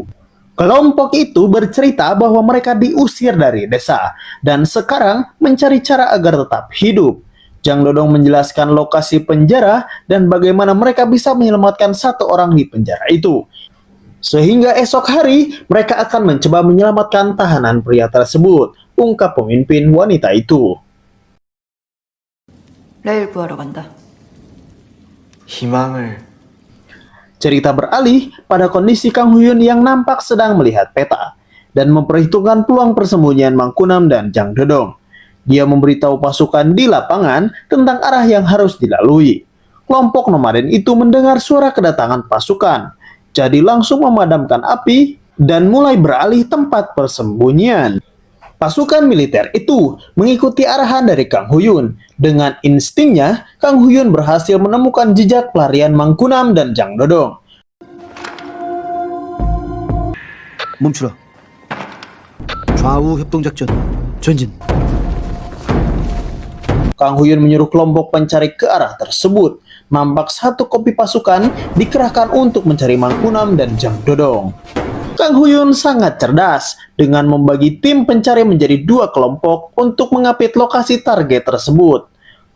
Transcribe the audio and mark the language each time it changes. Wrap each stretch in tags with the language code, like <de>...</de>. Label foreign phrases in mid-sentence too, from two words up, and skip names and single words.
<id>Kelompok itu bercerita bahwa mereka diusir dari desa dan sekarang mencari cara agar tetap hidup. Jang Dodong menjelaskan lokasi penjara dan bagaimana mereka bisa menyelamatkan satu orang di penjara itu. Sehingga esok hari mereka akan mencoba menyelamatkan tahanan pria tersebut, ungkap pemimpin wanita itu.</id> <ko>레일 구하러 간다. 희망을</ko> <id>Cerita beralih pada kondisi Kang Huyun yang nampak sedang melihat peta dan memperhitungkan peluang persembunyian Mangkunam dan Jang Dodong. Dia memberitahu pasukan di lapangan tentang arah yang harus dilalui. Kelompok nomaden itu mendengar suara kedatangan pasukan, jadi langsung memadamkan api dan mulai beralih tempat persembunyian. Pasukan militer itu mengikuti arahan dari Kang Huyun. Dengan instingnya, Kang Huyun berhasil menemukan jejak pelarian Mangkunam dan Jang Dodong.</id> <ko>멈추라. 좌우 협동작전 전진.</ko> <id>Kang Huyun menyuruh kelompok pencari ke arah tersebut. Nampak satu kopi pasukan dikerahkan untuk mencari Mangkunam dan Jang Dodong. Kang Huyun sangat cerdas dengan membagi tim pencari menjadi dua kelompok untuk mengapit lokasi target tersebut.</id>